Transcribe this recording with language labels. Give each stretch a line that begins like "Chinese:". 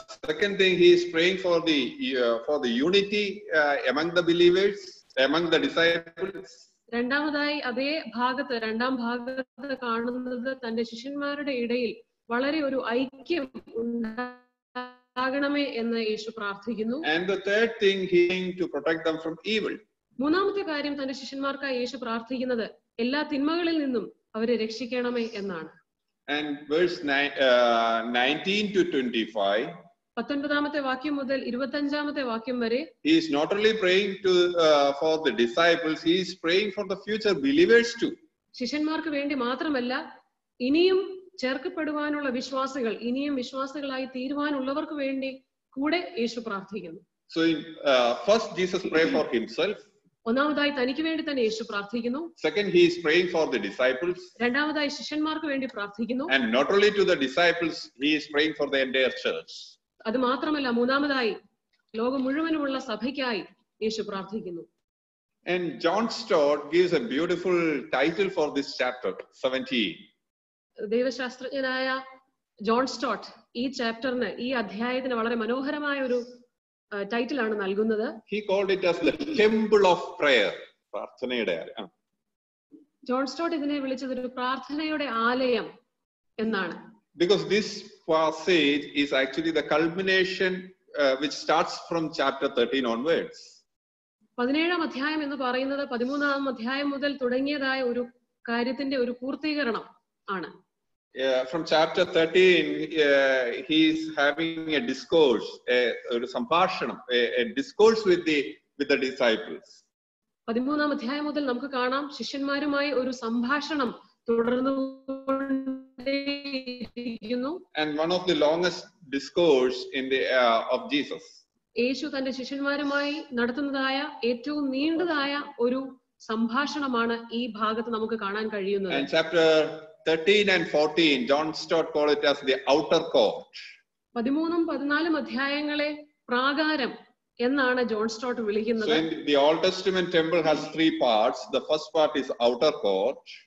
English: Second thing, he is praying for the unity among the believers, among the disciples.
Malayalam: രണ്ടാമതായി അതേ രണ്ടാം ഭാഗത്ത് കാണുന്നത് തന്റെ ശിഷ്യന്മാരുടെ ഇടയിൽ വളരെ ഒരു ഐക്യം ഉണ്ടാകണമേ എന്ന് യേശു പ്രാർത്ഥിക്കുന്നു.
English: And the third thing, he is to protect them from evil.
Malayalam: മൂന്നാമത്തെ കാര്യം തന്റെ ശിഷ്യന്മാർക്കായി യേശു പ്രാർത്ഥിക്കുന്നത് എല്ലാ തിന്മകളിൽ നിന്നും അവരെ രക്ഷിക്കണമേ എന്നാണ്.
English: And verse 19 to 25,
Malayalam: 19-ാമത്തെ വാക്യം മുതൽ 25-ാമത്തെ വാക്യം വരെ
English: he is not only praying for the disciples, he is praying for the future believers too.
Malayalam: ശിഷ്യന്മാർക്ക് വേണ്ടി മാത്രമല്ല, ഇനിയും ചേർക്കപ്പെടുവാനുള്ള വിശ്വാസികൾ, ഇനിയും വിശ്വാസികളായി തീരുവാനുള്ളവർക്ക് വേണ്ടി കൂടെ യേശു പ്രാർത്ഥിക്കുന്നു.
English: So first Jesus prayed for himself.
Malayalam: ഒന്നാമതായി തനിക്ക് വേണ്ടി തന്നെ യേശു പ്രാർത്ഥിക്കുന്നു.
English: Second, he is praying for the disciples.
Malayalam: രണ്ടാമതായി ശിഷ്യന്മാർക്ക് വേണ്ടി പ്രാർത്ഥിക്കുന്നു.
English: And not only to the disciples, he is praying for the entire church.
Malayalam: അത് മാത്രമല്ല, മൂന്നാമതായി ലോകം മുഴുവനുമുള്ള സഭയ്ക്കായി യേശു പ്രാർത്ഥിക്കുന്നു.
English: And John Stott gives a beautiful title for this chapter 17.
Malayalam: ദൈവശാസ്ത്രജ്ഞനായ John സ്റ്റോട്ട് ഈ ചാപ്റ്ററിന്, ഈ അധ്യായത്തിന് വളരെ മനോഹരമായ ഒരു ടൈറ്റിൽ ആണ് നൽകുന്നത്.
English: He called it as the temple of prayer.
Malayalam: പ്രാർത്ഥനയുടെ ആലയം. ജോൺ സ്റ്റോട്ട് ഇതിനെ വിളിച്ചത് ഒരു പ്രാർത്ഥനയുടെ ആലയം എന്നാണ്.
English: Because this passage is actually the culmination which starts from chapter 13 onwards.
Malayalam: 17-ാം അധ്യായം എന്ന് പറയുന്നത് 13-ാം അധ്യായം മുതൽ തുടങ്ങിയതായ ഒരു കാര്യത്തിന്റെ ഒരു പൂർത്തീകരണം ആണ്.
English: From chapter 13, he is having a discourse, a discourse with the disciples.
Malayalam: 13-ാം അധ്യായം മുതൽ നമുക്ക് കാണാം ശിഷ്യന്മാരുമായി ഒരു സംഭാഷണം തുടർന്നുകൊണ്ടേയിരിക്കുന്നു.
English: And one of the longest discourse of Jesus.
Malayalam: യേശു തന്റെ ശിഷ്യന്മാരുമായി നടത്തുന്നതായ ഏറ്റവും നീണ്ടതായ ഒരു സംഭാഷണമാണ് ഈ ഭാഗത്ത് നമുക്ക് കാണാൻ കഴിയുന്നത്.
English: And chapter 13 and 14, John Stott called it as the outer court.
Malayalam: 13-ഉം 14-ഉം അധ്യായങ്ങളെ പ്രാകാരം എന്നാണ് ജോൺ സ്റ്റോട്ട് വിളിക്കുന്നത്.
English: So in the Old Testament temple has 3 parts. The first part is outer court.